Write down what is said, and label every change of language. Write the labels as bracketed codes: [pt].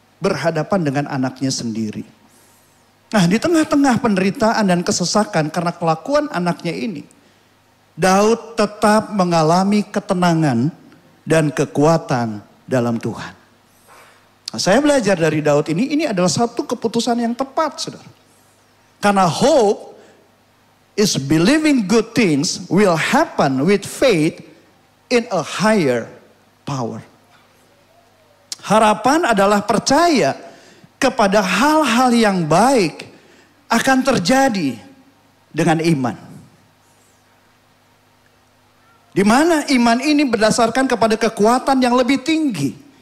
[id] Berhadapan dengan anaknya sendiri. Nah, di tengah-tengah penderitaan dan kesesakan karena kelakuan anaknya ini. Daud tetap mengalami ketenangan dan kekuatan dalam Tuhan. Nah, saya belajar dari Daud ini adalah satu keputusan yang tepat, saudara. [en] Karena hope is believing good things will happen with faith in a higher power. [id] Harapan adalah percaya kepada hal-hal yang baik akan terjadi dengan iman. Di mana iman ini berdasarkan kepada kekuatan yang lebih tinggi.